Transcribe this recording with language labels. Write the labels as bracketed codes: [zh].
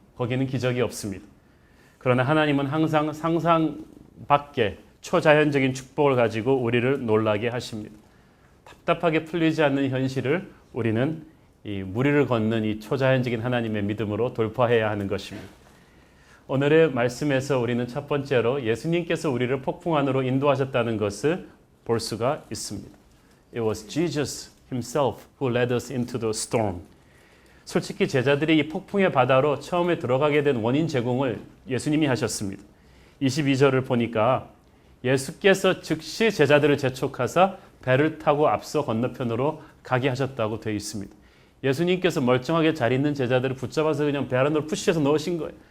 [ko] 거기는 기적이 없습니다. 그러나 하나님은 항상 상상 밖의 초자연적인 축복을 가지고 우리를 놀라게 하십니다. 답답하게 풀리지 않는 현실을 우리는 이 무리를 걷는 이 초자연적인 하나님의 믿음으로 돌파해야 하는 것입니다. 오늘의 말씀에서 우리는 첫 번째로 예수님께서 우리를 폭풍 안으로 인도하셨다는 것을 볼 수가 있습니다. [en] It was Jesus himself who led us into the storm. [ko] 솔직히 제자들이 이 폭풍의 바다로 처음에 들어가게 된 원인 제공을 예수님이 하셨습니다. 22절을 보니까 예수께서 즉시 제자들을 재촉하사 배를 타고 앞서 건너편으로 가게 하셨다고 되어 있습니다. 예수님께서 멀쩡하게 잘 있는 제자들을 붙잡아서 그냥 배 안으로 푸시해서 넣으신 거예요.